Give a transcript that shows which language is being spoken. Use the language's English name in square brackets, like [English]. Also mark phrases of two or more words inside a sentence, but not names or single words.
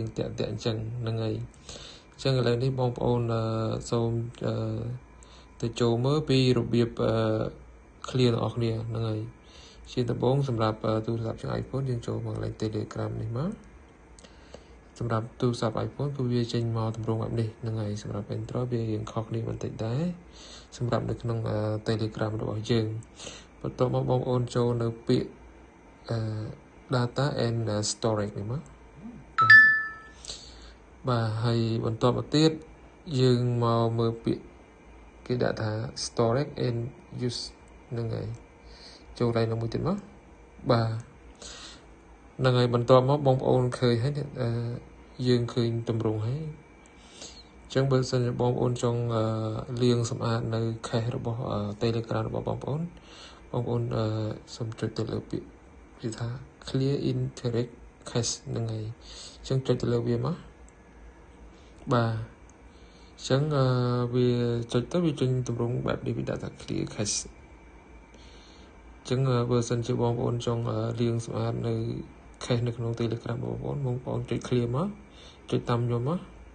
[Khmer] តាក់អញ្ចឹងហ្នឹងហើយអញ្ចឹងឥឡូវនេះបងប្អូនសូមទៅចូលមើលពីរបៀបclear របស់គ្នាហ្នឹងហើយជាដំបូងសម្រាប់ទូរស័ព្ទជាង iPhone យើងចូលមកកន្លែង Telegram នេះមកសម្រាប់ទូរស័ព្ទ iPhone គឺវាចេញមកទម្រង់បែបនេះហ្នឹងហើយសម្រាប់ Android វារៀងខុសគ្នាបន្តិចដែរសម្រាប់នៅក្នុង Telegram របស់យើងបន្ទាប់មកបងប្អូនចូលនៅពាក្យ [English] data and storage [Khmer] នេះមក បាទហើយបន្ទាប់មកទៀតយើងមកមើលពាក្យគេដាក់ថា [English] storage and use [Khmer] ហ្នឹងហើយចូលដៃមួយទៀតមកបាទហ្នឹងហើយបន្ទាប់មកបងប្អូ នឃើញហើយយើងឃើញទម្រង់ហើយអញ្ចឹងបើសិនជាបងប្អូនចង់លាងសម្អាតនៅ cache របស់ Telegram របស់បងប្អូនសូមចុចទៅលើពាក្យគេថា [English] clear internet cache [Khmer] ហ្នឹងហើយអញ្ចឹងចុចទៅលើវាមកបាទអញ្ចឹងវាចុចទៅវាចេញទម្រង់បែបនេះវាដាក់ថា [English] clear cache [Khmer] អញ្ចឹងបើសិនជាបងប្អូនចង់លាងសម្អាតនៅ cache នៅក្នុង Telegram របស់បងប្អូនចុច clear មកចុចតាមខ្ញុំមក